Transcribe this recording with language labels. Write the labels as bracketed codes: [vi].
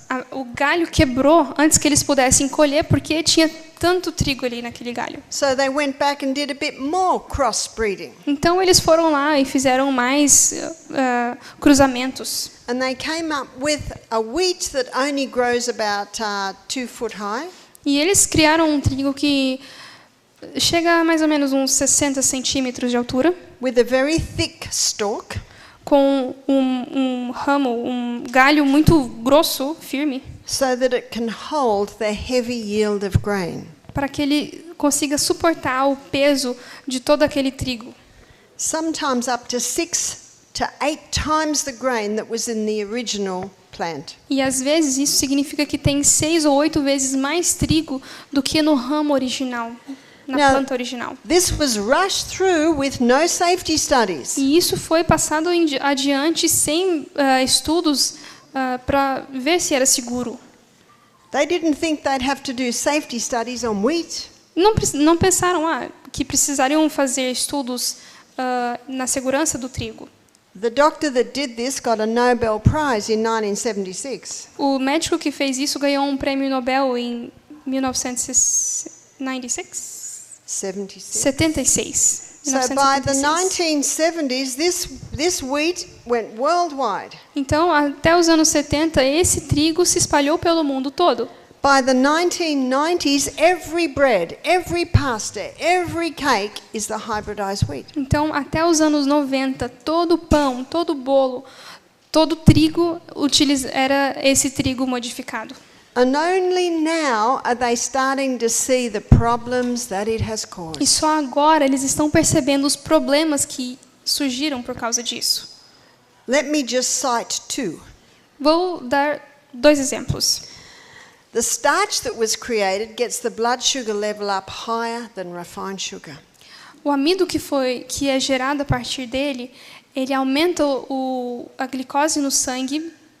[pt] o galho quebrou antes que eles pudessem colher, porque tinha tanto trigo ali naquele galho. [en] So they went back and did a bit more crossbreeding. [pt] Então eles foram lá e fizeram mais cruzamentos. [en] And they came up with a wheat that only grows about 2 foot high. [pt] E eles criaram um trigo que chega a mais ou menos uns 60 centímetros de altura, [en] With a very thick stalk. [pt] com um ramo, um galho muito grosso, firme, [en] So that it can hold the heavy yield of grain. [pt] para que ele consiga suportar o peso de todo aquele trigo. [en] Sometimes up to 6 to 8 times the grain that was in the original plant. [pt] E às vezes isso significa que tem 6 ou 8 vezes mais trigo do que no ramo original, na [en] Now, [pt] planta original. [en] This was rushed through with no safety studies. [pt] E isso foi passado adiante sem estudos para ver se era seguro. [en] They didn't think they'd have to do safety studies on wheat. [pt] Não pensaram que precisariam fazer estudos na segurança do trigo. [en] The doctor that did this got a Nobel Prize in 1976. [pt] O médico que fez isso ganhou um prêmio Nobel em 1996? [en] 76. So by the [pt] 1976. [en] 1970s, this wheat went worldwide. [pt] Então, até os anos 70, esse trigo se espalhou pelo mundo todo. [en] By the 1990s, every bread, every pasta, every cake is the hybridized wheat. [pt] Então, até os anos 90, todo pão, todo bolo, todo trigo era esse trigo modificado. [en] And only now are they starting to see the problems that it has [pt] E [en] caused. [pt] só agora eles estão percebendo os problemas que surgiram por causa disso. [en] Let me just cite 2. [pt] Vou dar 2 exemplos. [en] The starch that was created gets the blood sugar level up higher than refined sugar. [pt] O amido que é gerado a partir dele, ele aumenta a glicose no sangue